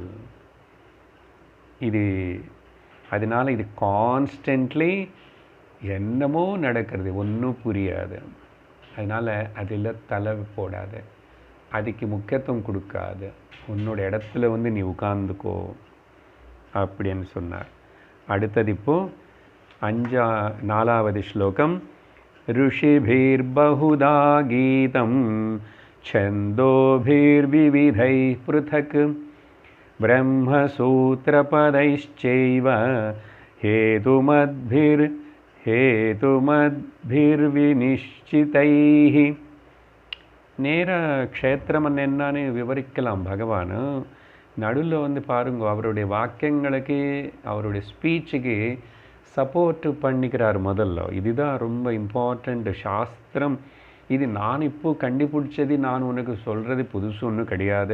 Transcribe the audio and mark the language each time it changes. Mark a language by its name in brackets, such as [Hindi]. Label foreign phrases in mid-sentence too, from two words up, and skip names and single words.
[Tamil] இது அதனால் இது கான்ஸ்டன்ட்லி என்னமோ நடக்கிறது, ஒன்றும் புரியாது. அதனால் அதில் தலை போடாது, அதுக்கு முக்கியத்துவம் கொடுக்காது. உன்னோட இடத்துல வந்து நீ உட்கார்ந்துக்கோ அப்படின்னு சொன்னார். அடுத்தது இப்போது 4வது ஸ்லோகம். [Sanskrit] ऋषिभिर्बहुधा गीतं छन्दोभिर्विविधैः पृथक् ब्रह्मसूत्रपदैश्चैव हेतुमद्भिर्विनिश्चितैः. [Tamil] நேர க்ஷேத்திரம் என்னன்னு விவரிக்கலாம் பகவான். நடுவில் வந்து பாருங்க, அவருடைய வாக்கியங்களுக்கு, அவருடைய ஸ்பீச்சுக்கு சப்போர்ட் பண்ணிக்கிறார் முதல்ல. இதுதான் ரொம்ப இம்பார்ட்டண்ட். சாஸ்திரம் இது நான் இப்போது கண்டுபிடிச்சது, நான் உனக்கு சொல்கிறது புதுசு ஒன்றும் கிடையாது.